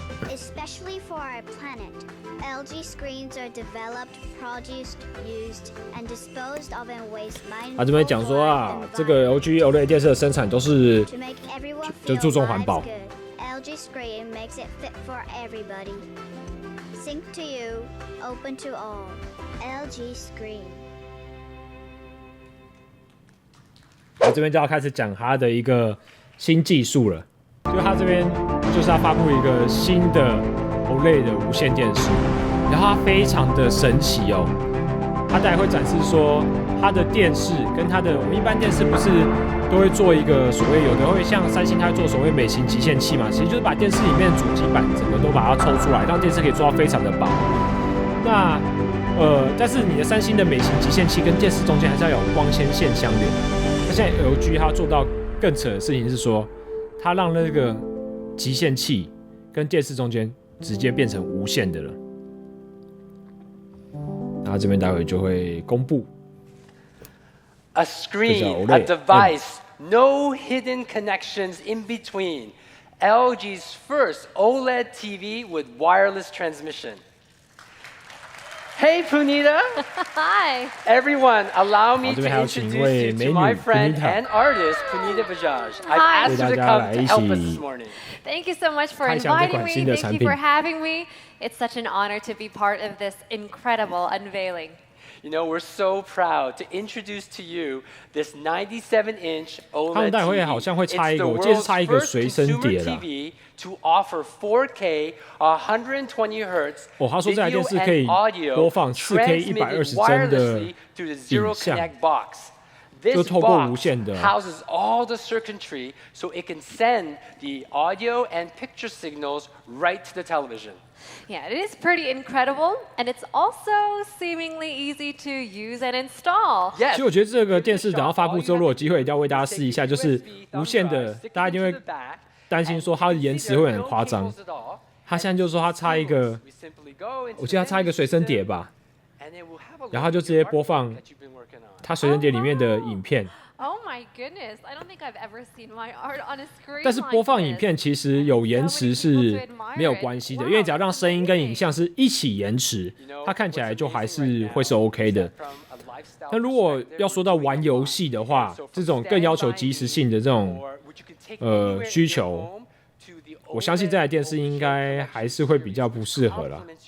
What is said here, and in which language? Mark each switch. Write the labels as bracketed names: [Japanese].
[English] Especially for our planet, LG screens are developed, produced, used, and disposed of in ways mindful. [Chinese] 他这边讲说啊，这个 LG OLED 电视的生产都是就注重环保。 [English] LG screen makes it fit for everybody. Sync to you, open to all. LG screen. [Chinese] 我这边就要开始讲它的一个新技术了，就它这边。就是要发布一个新的 OLED 的无线电视，然后它非常的神奇哦。它待会会展示说，它的电视跟它的我们一般电视不是都会做一个所谓有的会像三星它会做所谓美型极限器嘛，其实就是把电视里面的主机板整个都把它抽出来，让电视可以做到非常的薄。那但是你的三星的美型极限器跟电视中间还是要有光纤线相连。那现在 LG 它做到更扯的事情是说，它让那个极限器跟电视中间直接变成无线的了，然后这边待会就会公布。 [English] A screen, a device, no hidden connections in between. LG's first OLED TV with wireless transmission. Hey, Punita. Hi. Everyone, allow me to introduce you to my friend and artist, Punita Bajaj. I've asked her to come to help us this morning. Thank you so much for inviting me. Thank you for having me. It's such an honor to be part of this incredible unveiling. You know, we're so proud to introduce to you this 97-inch OLED TV. It's the world's first consumer TV to offer 4K 120 Hz video and audio transmitted wirelessly through the Zero Connect box. This box houses all the circuitry so it can send the audio and picture signals right to the television. Yeah, it is pretty incredible, and it's also seemingly easy to use and install. [Chinese] 其实我觉得这个电视等到发布之后，如果有机会一定要为大家试一下，就是无线的，大家一定会担心说它的延迟会很夸张。它现在就是说它插一个，我记得它插一个随身碟吧，然后就直接播放它随身碟里面的影片。 [English] Oh my goodness! I don't think I've ever seen my art on a screen. [Chinese] 但是播放影片其实有延迟是没有关系的，因为只要让声音跟影像是一起延迟，它看起来就还是会是 OK 的。那如果要说到玩游戏的话，这种更要求即时性的这种需求，我相信这台电视应该还是会比较不适合啦。